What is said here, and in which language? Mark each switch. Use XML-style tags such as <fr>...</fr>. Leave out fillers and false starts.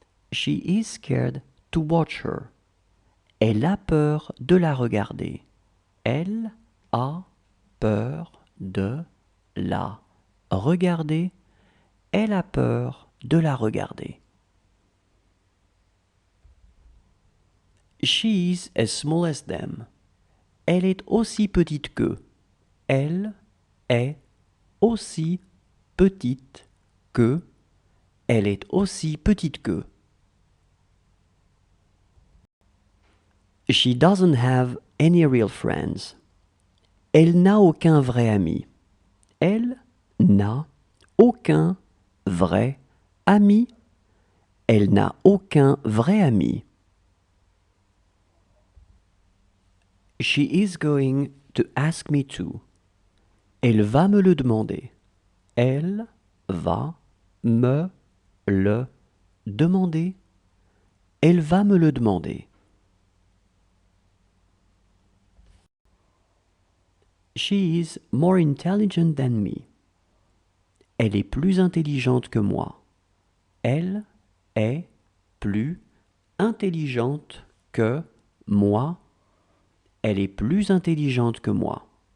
<en>She is scared to watch her.</en> <fr>Elle a peur de la regarder. Elle a peur de la regarder. Elle a peur de la regarder.</fr> <en>She is as small as them.</en> <fr>Elle est aussi petite qu'eux. Elle est aussi petite que. Elle est aussi petite que.</fr> <en>She doesn't have any real friends.</en> <fr>Elle n'a aucun vrai ami. Elle n'a aucun vrai ami. Elle n'a aucun vrai ami.</fr> <en>She is going to ask me to.</en> <fr>Elle va me le demander. Elle va me le demander. Elle va me le demander.</fr> <en>She is more intelligent than me.</en> <fr>Elle est plus intelligente que moi. Elle est plus intelligente que moi. Elle est plus intelligente que moi.</fr>